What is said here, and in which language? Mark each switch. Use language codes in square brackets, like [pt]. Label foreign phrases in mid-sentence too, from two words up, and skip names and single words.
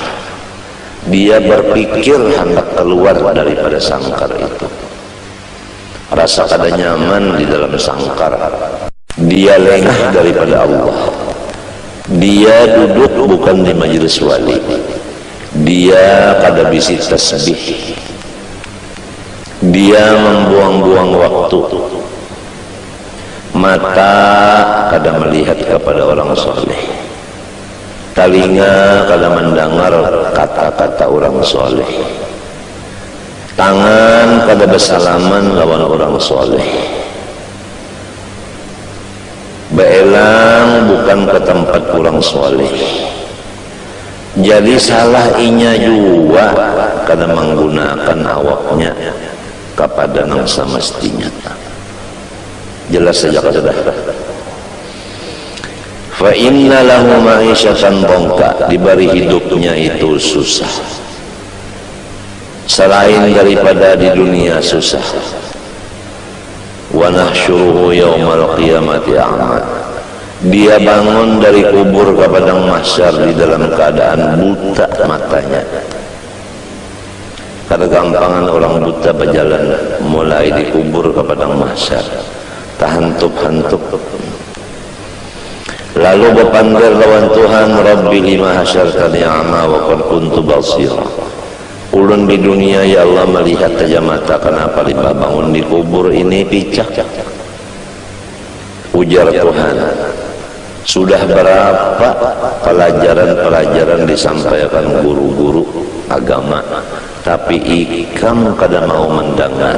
[bjn] Dia berpikir hendak keluar daripada sangkar itu. rasa kada nyaman di dalam sangkar, dia lengah daripada Allah, dia duduk bukan di majelis wali, dia kada bisi tasbih, dia membuang-buang waktu, mata kada melihat kepada orang soleh, telinga kada mendengar kata-kata orang soleh, tangan kada bersalaman lawan orang soleh, beelang bukan ke tempat orang soleh. Jadi salah inya juga kada menggunakan awaknya kepada yang semestinya. Jelas saja sudah. [ar] فإن له معيشة ضنكا, [bjn] diberi hidupnya itu susah. Selain daripada di dunia susah. [ar] ونحشره يوم القيامة أعمى, [bjn] dia bangun dari kubur ke padang mahsyar di dalam keadaan buta matanya. Kada gampangan orang buta berjalan mulai di kubur ke padang mahsyar, tahantup-hantup. Lalu berpanggil lawan Tuhan, [ar] رب لم حشرتني أعمى وقد كنت بصيرا. [bjn] Ulun di dunia ya Allah melihat saja mata, kenapa lipa bangun di kubur ini picak? Ujar Tuhan, sudah berapa pelajaran-pelajaran disampaikan guru-guru agama, tapi ikam kada mau mendengar.